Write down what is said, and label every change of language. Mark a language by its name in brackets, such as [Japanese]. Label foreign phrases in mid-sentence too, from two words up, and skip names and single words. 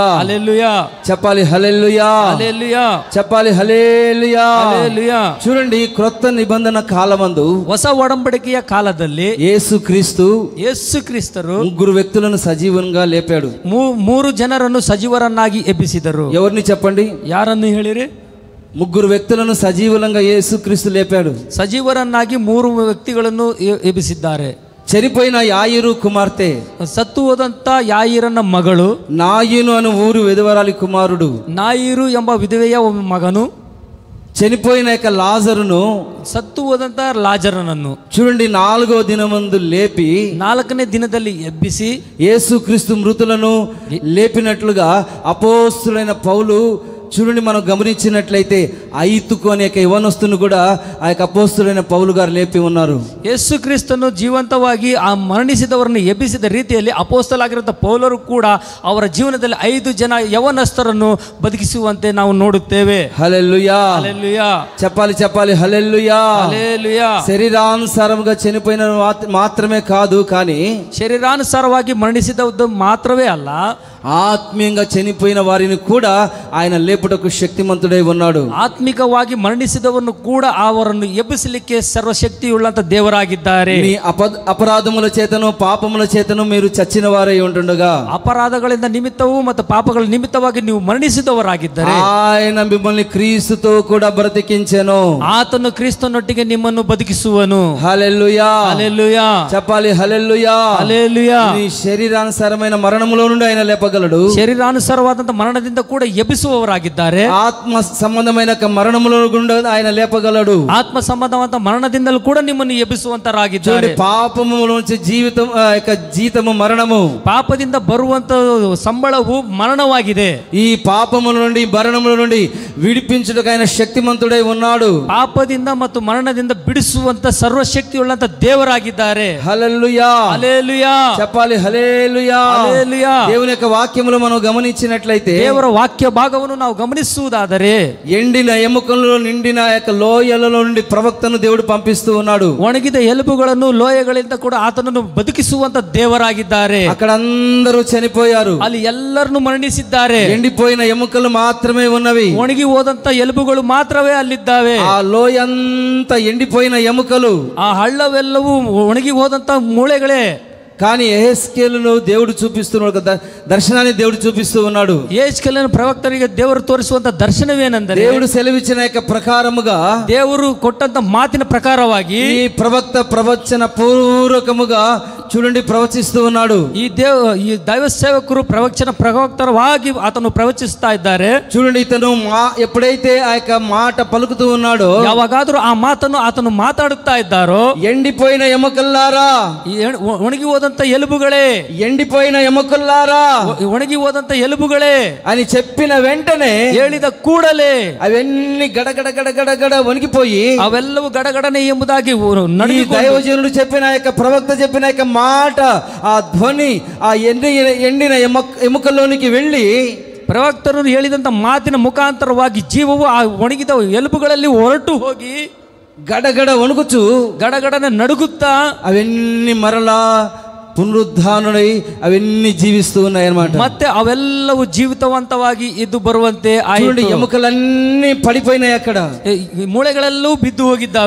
[Telugu] హల్లెలూయా, చెప్పాలి, హల్లెలూయా, హల్లెలూయా, చెప్పాలి, హల్లెలూయా, హల్లెలూయా. చూడండి, క్రొత్త నిబంధన కాలమందు, [Kannada] ಹೊಸ ಒಡಂಬಡಿಕೆಯ ಕಾಲದಲ್ಲಿ [Telugu] యేసుక్రీస్తు [Kannada] ಕ್ರಿಸ್ತರು [Telugu] 3 వ్యక్తులను సజీవంగా లేపాడు. [Kannada] 3 ಜನರನ್ನು ಸಜೀವರನ್ನಾಗಿ ಎಬ್ಬಿಸಿದರು. [Telugu] ఎవరిని చెప్పండి? [Kannada] ಯಾರನ್ನು ಹೇಳಿರಿ? [Telugu] 3 వ్యక్తులను సజీవంగా యేసుక్రీస్తు లేపాడు. [Kannada] ಸಜೀವರನ್ನಾಗಿ 3 ವ್ಯಕ್ತಿಗಳನ್ನು ಎಬ್ಬಿಸಿದ್ದಾರೆ. [Telugu] చనిపోయిన యాయిరు కుమార్తె, [Kannada] ಸತ್ತು ಹೋದಂತ ಯಾಯಿರನ ಮಗಳು, [Telugu] నాయును అను ఊరు విధవరాలి కుమారుడు, [Kannada] ನಾಯಿರು ಎಂಬ ವಿಧವೆಯ ಮಗನು, [Telugu] చనిపోయిన యొక్క లాజరును, [Kannada] ಸತ್ತು ಹೋದಂತ ಲಾಜರನನ್ನು [Telugu] చూడండి 4వ దినమందు లేపి [Kannada] 4ನೇ ದಿನದಲ್ಲಿ ಎಬ್ಬಿಸಿ [Telugu] యేసుక్రీస్తు మృతులను లేపినట్లుగా అపోస్తులైన పౌలు, చూడండి, మనం గమనించినట్లయితే ఐతుకు అనే యవనస్తును కూడా ఆ యొక్క అపోస్తులైన పౌలు గారు లేపి ఉన్నారు. [Kannada] ಯೇಸು ಕ್ರಿಸ್ತನು ಜೀವಂತವಾಗಿ ಆ ಮರಣಿಸಿದವರನ್ನು ಎಬ್ಬಿಸಿದ ರೀತಿಯಲ್ಲಿ ಅಪೊಸ್ತಲರಾಗಿರುವ ಪೌಲರು ಕೂಡ ಅವರ ಜೀವನದಲ್ಲಿ 5 ಜನ ಯವನಸ್ಥರನ್ನು ಬದುಕಿಸುವಂತೆ ನಾವು ನೋಡುತ್ತೇವೆ. [Telugu] హల్లెలూయా, హల్లెలూయా, చెప్పాలి, చెప్పాలి, హల్లెలూయా, హల్లెలూయా. శరీరానుసారంగా చనిపోయిన మాత్రమే కాదు, కానీ [Kannada] ಶರೀರಾನುಸಾರವಾಗಿ ಮರಣಿಸಿದದ್ದು ಮಾತ್ರವೇ ಅಲ್ಲ, [Telugu] ఆత్మీయంగా చనిపోయిన వారిని కూడా ఆయన లేపుటకు శక్తిమంతుడై ఉన్నాడు. [Kannada] ಆತ್ಮಿಕವಾಗಿ ಮರಣಿಸಿದವರನ್ನು ಕೂಡ ಅವರನ್ನು ಎಬ್ಬಿಸಲಿಕ್ಕೆ ಸರ್ವಶಕ್ತಿಯುಳ್ಳಂತ ದೇವರಾಗಿದ್ದಾರೆ. [Telugu] నీ అపరాధముల చేతను పాపముల చేతను మీరు చచ్చిన వారై ఉంటుండగా, [Kannada] ಅಪರಾಧಗಳಿಂದ ನಿಮಿತ್ತವೂ ಮತ್ತು ಪಾಪಗಳ ನಿಮಿತ್ತವಾಗಿ ನೀವು ಮರಣಿಸಿದವರಾಗಿದ್ದಾರೆ, [Telugu] ఆయన మిమ్మల్ని క్రీస్తుతో కూడా బ్రతికించెను. [Kannada] ಆತನು ಕ್ರಿಸ್ತನೊಟ್ಟಿಗೆ ನಿಮ್ಮನ್ನು ಬದುಕಿಸುವನು. [Telugu] హల్లెలూయా, హల్లెలూయా, చెప్పాలి, హల్లెలూయా, హల్లెలూయా. నీ శరీరానుసారమైన మరణములో నుండి ఆయన లేపగలడు, [Kannada] ಶರೀರಾನುಸಾರವಾದಂತ ಮರಣದಿಂದ ಕೂಡ ಎಬ್ಬಿಸುವವರಾಗಿದ್ದಾರೆ, [Telugu] ఆత్మ సంబంధమైన మరణములో నుండి ఆయన లేపగలడు, [Kannada] ಆತ್ಮ ಸಂಬಂಧವಾದ ಮರಣದಿಂದಲೂ ಕೂಡ ನಿಮ್ಮನ್ನು ಎಬ್ಬಿಸುವಂತರಾಗಿದ್ದಾರೆ. [Telugu] పాపములోంచి జీతము మరణము, [Kannada] ಪಾಪದಿಂದ ಬರುವಂತ ಸಂಬಳವು ಮರಣವಾಗಿದೆ. [Telugu] ఈ పాపముల నుండి మరణముల నుండి విడిపించుటకు ఆయన శక్తిమంతుడై ఉన్నాడు. [Kannada] ಪಾಪದಿಂದ ಮತ್ತು ಮರಣದಿಂದ ಬಿಡಿಸುವಂತ ಸರ್ವಶಕ್ತಿಯುಳ್ಳಂತ ದೇವರಾಗಿದ್ದಾರೆ. [Telugu] హల్లెలూయా, హల్లెలూయా, చెప్పాలి, హల్లెలూయా, హల్లెలూయా. దేవుని యొక్క వాక్యములు మనం గమనించినట్లయితే, [Kannada] ದೇವರ ವಾಕ್ಯ ಭಾಗವನ್ನು ನಾವು ಗಮನಿಸುವುದಾದರೆ, [Telugu] ఎండిన ఎముకలలో నిండిన యొక్క లోయలలో నుండి ప్రవక్తను దేవుడు పంపిస్తూ ఉన్నాడు. [Kannada] ಒಣಗಿದ ಎಲುಬುಗಳನ್ನು ಲೋಯಗಳಿಂದ ಕೂಡ ಆತನನ್ನು ಬದುಕಿಸುವಂತ ದೇವರಾಗಿದ್ದಾರೆ. [Telugu] అక్కడ అందరూ చనిపోయారు, [Kannada] ಅಲ್ಲಿ ಎಲ್ಲರನ್ನು ಮರಣಿಸಿದ್ದಾರೆ, [Telugu] ఎండిపోయిన ఎముకలు మాత్రమే ఉన్నవి, [Kannada] ಒಣಗಿ ಹೋದಂತ ಎಲುಬುಗಳು ಮಾತ್ರವೇ ಅಲ್ಲಿದ್ದಾವೆ. [Telugu] ఆ లోయ అంతా ఎండిపోయిన ఎముకలు, [Kannada] ಆ ಹಳ್ಳವೆಲ್ಲವೂ ಒಣಗಿ ಹೋದಂತ ಮೂಳೆಗಳೇ. [Telugu] కానీ యెహెజ్కేలును దేవుడు చూపిస్తున్నాడు, దర్శనాన్ని దేవుడు చూపిస్తూ ఉన్నాడు. [Kannada] ಯೆಹೆಜ್ಕೇಲನ ಪ್ರವಕ್ತರಿಗೆ ದೇವರು ತೋರಿಸುವಂತ ದರ್ಶನವೇನೆಂದರೆ, [Telugu] దేవుడు సెలవిచ్చిన యొక్క ప్రకారముగా, [Kannada] ದೇವರು ಕೊಟ್ಟಂತ ಮಾತಿನ ಪ್ರಕಾರವಾಗಿ [Telugu] ఈ ప్రవక్త ప్రవచన పూర్వకముగా చూడండి ప్రవచిస్తూ ఉన్నాడు. ఈ దైవ సేవకుడు ప్రవక్తరವಾಗಿ ఆతను ప్రవచిస్తా ఇದ್ದಾರೆ. చూడండి ఇతను ఎప్పుడైతే ఆ యొక్క మాట పలుకుతూ ఉన్నాడో, [Kannada] ಯಾವಾಗಾದರೂ ಆ ಮಾತನ್ನು ಆತನು ಮಾತಾಡುತ್ತಾ ಇದ್ದಾರೋ, [Telugu] ఎండిపోయిన ఎముకల్లారా, [Kannada] ಒಣಗಿ ಹೋದಂತ ಎಲುಬುಗಳೇ, [Telugu] ఎండిపోయిన ఎముకల్లారా, [Kannada] ಒಣಗಿ ಹೋದಂತ ಎಲುಬುಗಳೇ [Telugu] అని చెప్పిన వెంటనే, [Kannada] ಹೇಳಿದ ಕೂಡಲೇ [Telugu] అవన్నీ గడగడ గడగడ గడ వణికిపోయి, [Kannada] ಅವೆಲ್ಲವೂ ಗಡಗಡನೆ ಎಂಬುದಾಗಿ [Telugu] దైవజనుడు చెప్పిన యొక్క ప్రవక్త చెప్పిన యొక్క మాట, ఆ ధ్వని ఆ ఎండిన ఎముకల్లోనికి వెళ్ళి, [Kannada] ಪ್ರವಕ್ತರು ಹೇಳಿದಂತ ಮಾತಿನ ಮುಖಾಂತರವಾಗಿ ಜೀವವು ಆ ಒಣಗಿದ ಎಲುಬುಗಳಲ್ಲಿ ಹೊರಟು ಹೋಗಿ [Telugu] గడగడ వణుకుచు [Kannada] ಗಡಗಡನೆ ನಡುಗುತ್ತಾ [Telugu] అవన్నీ మరలా పునరుద్ధానుడై అవన్నీ జీవిస్తూ ఉన్నాయి అన్నమాట. [Kannada] ಮತ್ತೆ ಅವೆಲ್ಲವೂ ಜೀವಿತವಂತವಾಗಿ ಇದ್ದು ಬರುವಂತೆ ಆಯಿತು. [Telugu] ఎముకలన్నీ పడిపోయినాయి, అక్కడ [Kannada] ಮೂಳೆಗಳೆಲ್ಲವೂ ಬಿದ್ದು ಹೋಗಿದ್ದಾವೆ,